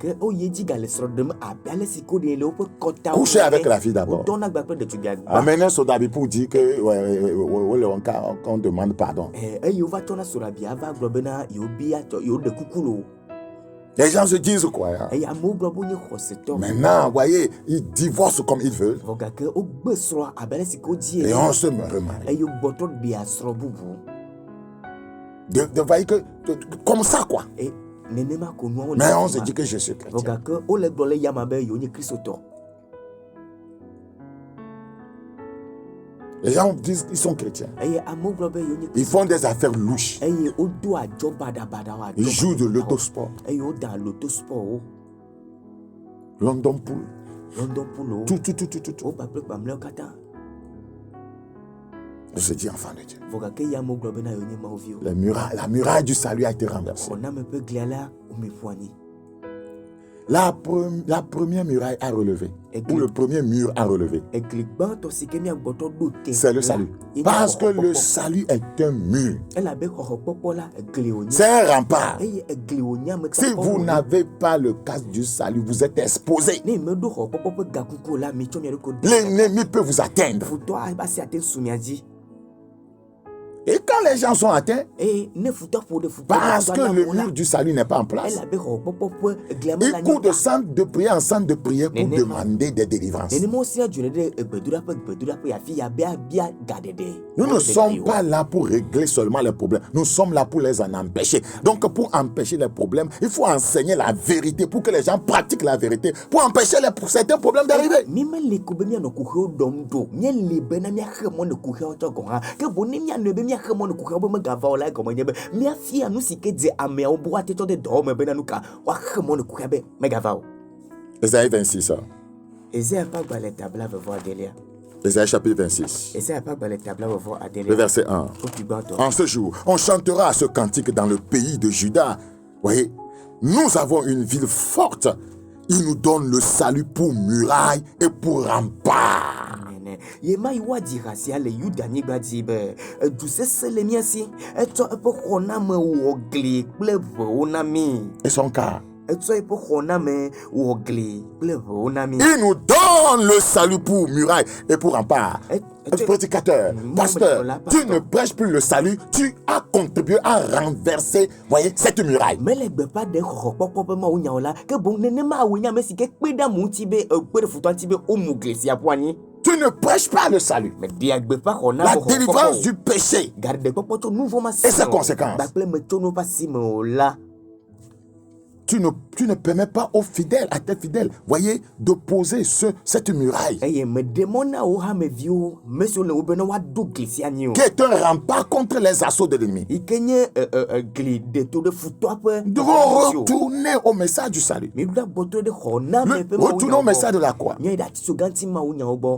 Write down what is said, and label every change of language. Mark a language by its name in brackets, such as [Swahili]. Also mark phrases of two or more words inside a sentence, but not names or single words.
[French] Coucher avec la fille d'abord. Amener Sodabi pour dire qu'on demande pardon. Les gens se disent quoi hein? [Ewe] eye amewo gblɔ be wonye xɔsetɔ. [French] Maintenant, vous voyez, ils divorcent comme ils veulent. [Ewe] Vɔ gake wogbe srɔ̃ abe ale si ke wodzi [French] Et [Ewe] ene. [French] on se remarie. [Ewe] Eye wogbɔtɔ ɖea srɔ̃ bubu. [French] Vous voyez que, comme ça quoi. [Ewe] E nenema ko nuawo le. [French] Mais on se dit que je suis [Ewe] Vɔ [French] chrétien. [Ewe] gake wole gblɔ le yame be yewo nye kristotɔ. [French] Les gens disent qu'ils sont chrétiens. [Ewe] Eye amewo gblɔ be yewo nye [French] Ils font des affaires louches. [Ewe] eye wodo adzɔ baɖabaɖawo. [French] Ils jouent de l'autosport. [Ewe] Eye woda loto spɔrwo. London Pool. London Pool. [French] Tout. [Ewe] Wo kpakple kpamlɛwo katã. [French] On se dit enfant de Dieu. [Ewe] Vɔ gake ye amewo gblɔ bena yewo nye Mawuviwo. [French] La muraille du salut a été renversée. [Ewe] Xɔname ƒe glia la womeƒu anyi. [French] La première muraille a relevé. Ou le premier mur a relevé. [Ewe] Egli gbãtɔ si ke miagbɔtɔ ɖo te. [French] C'est le salut. Parce que le salut est un mur. [Ewe] Elabe xɔxɔkpɔkpɔ la egli wonye. [French] C'est un rempart. [Ewe] Eye egli wonye ametakpɔ. [French] Si vous n'avez pas le casque du salut, vous êtes exposé. [Ewe] Ne meɖo xɔkpɔkpɔ ƒe gakuku la mi tsɔ mia ɖokui ɖo. [French] L'ennemi peut vous atteindre. [Ewe] Futɔ aba si ate su mia dzi. [French] Et quand les gens sont atteints, [Ewe] Eye ne futɔ ƒo ɖe futɔ. [French] parce que le mur du salut n'est pas en place, [Ewe] Elabe xɔkpɔkpɔ ƒe eglia me la [French] ils courent de centre de prière en centre de prière pour demander des délivrances. [Ewe] Nenema wosia dzone ɖe gbedoɖaƒe afi ya be abia gaɖeɖe. [French] Nous ne sommes pas là pour régler seulement les problèmes. Nous sommes là pour les en empêcher. Donc, pour empêcher les problèmes, il faut enseigner la vérité pour que les gens pratiquent la vérité. Pour empêcher certains problèmes d'arriver. [Ewe] Mi mele ko be mianɔ kuxewo ɖɔm ɖo. Miele bena miaxe mɔ ne kuxewo tsɔ gɔ hã. Ke boŋ ne mianɔe be miaxe mɔ ne kuxewo be megava o la egɔme nye be miafia nu si ke dze ameawo be woate tsɔ de dɔwɔ me bena nu ka woaxe mɔ ne kuxea be megava o. [French] Ésaïe 26. [Ewe] Esaïe ƒe agbalẽ tabla vevɔ adelia. [French] Ésaïe chapitre 26. [Ewe] Esaïe ƒe agbalẽ tabla vevɔ Le adelia. [French] verset 1. [Ewe] Kofi gbãtɔ. [French] En ce jour, on chantera ce cantique dans le pays de Juda. Voyez, nous avons une ville forte. Il nous donne le salut pour muraille et pour rempart. [Ewe] Yema iwa dirasia le Yudanyigba dzi be du sese le mia si etsɔ eƒe xɔname wɔ gli kple ʋewo na mi. [French] Et son cas. [Ewe] Etsɔ eƒe xɔname wɔ gli kple ʋewo na mi. [French] Il nous donne le salut pour muraille et pour rempart. Prédicateur, pasteur, tu ne prêches plus le salut, tu as contribué à renverser, voyez, cette muraille. [Ewe] Mele gbeƒã ɖe xɔxɔkpɔkpɔ ƒe mawu nyawo la, ke boŋ nenema awoe nye ame si ke kpe ɖe amewo ŋuti be kpe ɖe futɔ ŋuti be womu gli sia ƒu anyi. [French] Tu ne prêches pas le salut. [Ewe] Me ɖea gbeƒã xɔname [French] La délivrance du péché [Ewe] gaɖeɖekpɔkpɔ tso nu vɔ ma [French] et ses conséquences. [Ewe] kpakple me tso nu ƒe asi me o la. [French] Tu ne permets pas aux fidèles, à tes fidèles, voyez, de poser cette muraille. [Ewe] Eye me ɖe mɔ na wo hameviwo, me siwo le wo be ne woaɖo gli sia anyi o. [French] Qui est un rempart contre les assauts de l'ennemi. [Ewe] Yi ke nye gli ɖeto ɖe futɔa ƒe. [French] Nous devons retourner au message du salut. [Ewe] Mi ɖo agbɔtɔ ɖe xɔname ƒe mawu [French] Retournons au message de la croix. [Ewe] Mia yi ɖe ati so gãti mawu nyawo gbɔ.